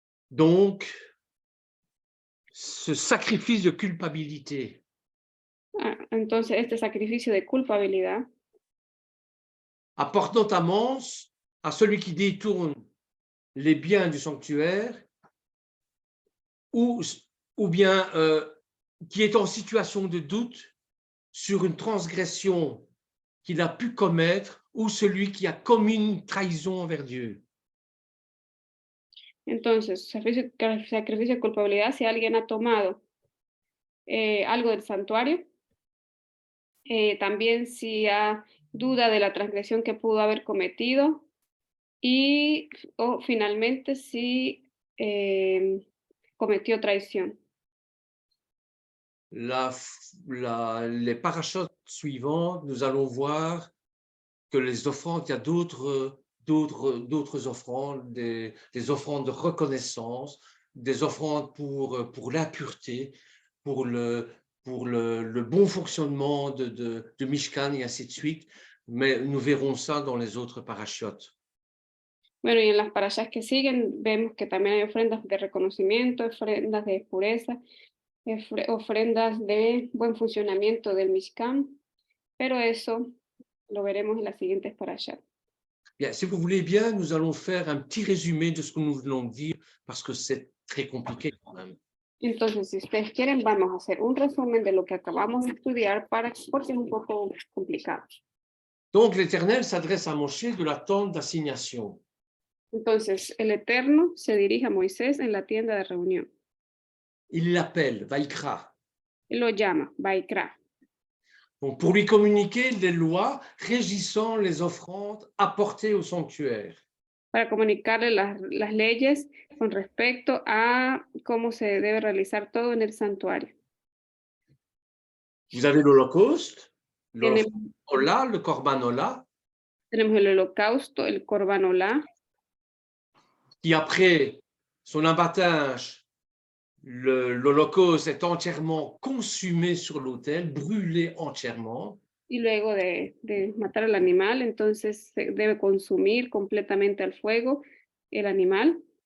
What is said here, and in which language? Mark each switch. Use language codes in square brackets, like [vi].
[fr] Donc, ce sacrifice de culpabilité [es] Entonces, este sacrificio de culpabilidad [fr] apporte notamment à celui qui détourne les biens du sanctuaire ou bien qui est en situation de doute sur une transgression qu'il a pu commettre ou celui qui a commis une trahison envers Dieu. [es] Entonces, sacrificio de culpabilidad, si alguien ha tomado algo del santuario, también si ha duda de la transgresión que pudo haber cometido y o finalmente si cometió traición. [fr] Les parachutes suivants, nous allons voir que les offrandes, il y a d'autres offrandes, des offrandes de reconnaissance, des offrandes pour l'impureté, pour le bon fonctionnement de Mishkan et ainsi de suite. Mais nous verrons ça dans les autres parachutes. [es] Bueno, y en las parashas que siguen vemos que también hay ofrendas de reconocimiento, ofrendas de pureza, ofrendas de buen funcionamiento del Mishkan, pero eso lo veremos en las siguientes parashas. [fr] Bien, si vous voulez bien, nous allons faire un petit résumé de ce que nous venons de dire, parce que c'est très compliqué quand même. [es] Entonces, si ustedes quieren, vamos a hacer un resumen de lo que acabamos de estudiar porque es un poco complicado. [fr] Donc, l'Éternel s'adresse à Moshe de la tente d'assignation. [es] Entonces, el Eterno se dirige a Moisés en la tienda de reunión. [fr] Il l'appelle, Vaikra. [es] Él lo llama, Vaikra, [fr] Donc, pour lui communiquer les lois régissant les offrandes apportées au sanctuaire. [es] para comunicarle las leyes con respecto a cómo se debe realizar todo en el santuario. [fr] Vous avez l'Holocauste, [es] Tenemos, [fr] le Korban Ola, [es] tenemos el holocausto, el Korban Olá, [fr] qui après son abattage, l'Holocauste est entièrement consumé sur l'autel, brûlé entièrement. [es] y luego de matar al animal, entonces se debe consumir completamente al fuego el animal.